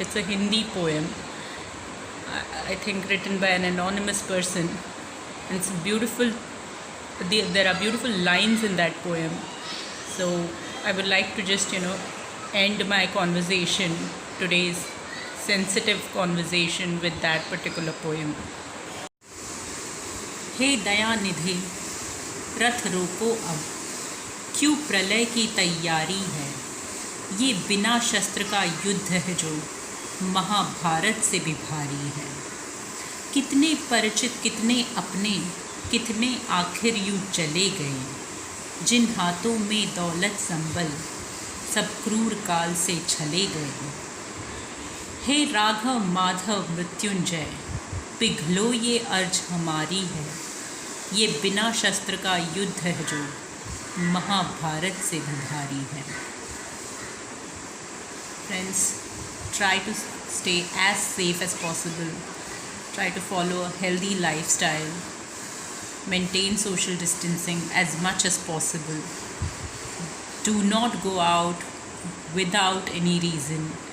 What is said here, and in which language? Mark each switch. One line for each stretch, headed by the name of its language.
English: It's a Hindi poem, I think written by an anonymous person, and it's beautiful. There are beautiful lines in that poem. So I would like to just, end my conversation, today's sensitive conversation, with that particular poem.
Hindi: हे दया निधि, रथ रोको अब, क्यों प्रलय की तैयारी है। ये बिना शस्त्र का युद्ध है जो महाभारत से भी भारी है। कितने परिचित, कितने अपने, कितने आखिर यूँ चले गए, जिन हाथों में दौलत संबल सब क्रूर काल से छले गए। हे राघव माधव मृत्युंजय, पिघलो ये अर्ज हमारी है, ये बिना शस्त्र का युद्ध है जो महाभारत से भी भारी है.
English: Friends, try to stay as safe as possible. Try to follow a healthy lifestyle. Maintain social distancing as much as possible. Do not go out without any reason.